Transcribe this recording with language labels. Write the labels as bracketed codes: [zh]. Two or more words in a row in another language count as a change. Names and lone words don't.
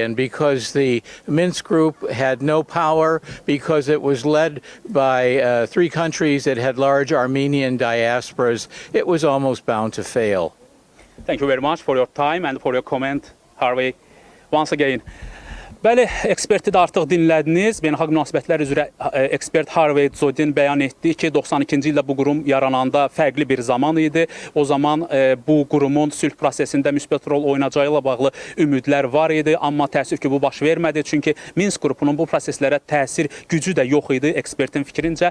[en] And because the Minsk group had no power, because it was led by 3 countries that had large Armenian diasporas, it was almost bound to fail. Thank you very much for your time and for your comment, Harvey. Once again. [az] Bəli, eksperti də artıq dinlədiniz. Beynəlxalq münasibətlər üzrə ekspert Harvey Zodin bəyan etdi ki, 92-ci ildə bu qurum yarananda fərqli bir zaman idi. O zaman bu qurumun sülh prosesində müsbət rol oynayacağı ilə bağlı ümidlər var idi. Amma təəssüf ki, bu baş vermədi. Çünki Minsk qrupunun bu proseslərə təsir gücü də yox idi ekspertin fikrincə.